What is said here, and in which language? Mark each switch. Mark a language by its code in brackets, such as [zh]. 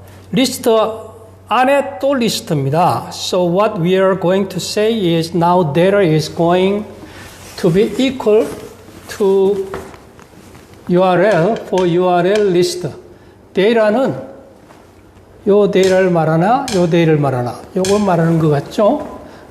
[ko] 리스트 안에 또 리스트입니다. [en] So what we are going to say is now data is going to be equal to URL for URL list. [ko] 데이터는 요 데이터를 말하나, 요 데이터를 말하나, 요걸 말하는 것 같죠?